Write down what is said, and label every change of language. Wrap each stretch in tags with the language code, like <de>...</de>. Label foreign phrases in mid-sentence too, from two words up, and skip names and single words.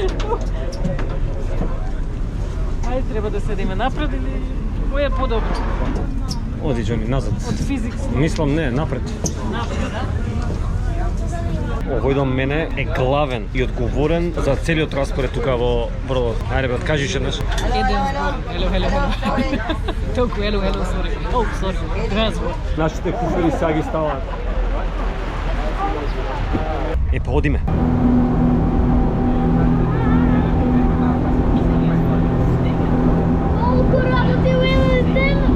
<mk>Ајде, треба да седиме напред или кој е подобро? Оди Џони, назад. Од физикс. Мислам не, напред. Напред, да? Овој дом мене е главен и одговорен за целиот распоред тука во бродот. Ајде брат, кажи ше еднаш. Еден збор. Hello. Толку,</mk> <en>hello, sorry. Oh, sorry.</en> <mk>Два збор. Нашите куфери сега ги ставаат. Е, па одиме. Колку работи у еден ден?</mk>